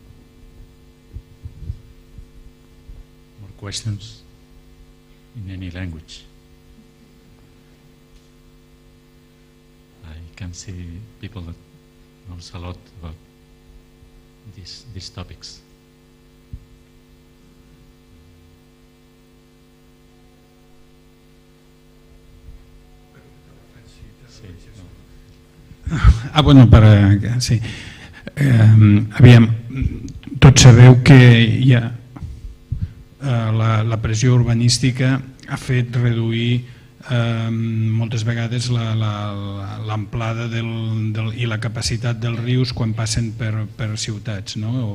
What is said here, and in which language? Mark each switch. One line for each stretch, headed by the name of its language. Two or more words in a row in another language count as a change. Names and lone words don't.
English: More questions in any language? I can see people that knows a lot about these topics.
Catalan: Bueno, sí. Aviam, tots sabeu que hi ha la pressió urbanística ha fet reduir moltes vegades l'amplada i la capacitat dels rius quan passen per ciutats, no?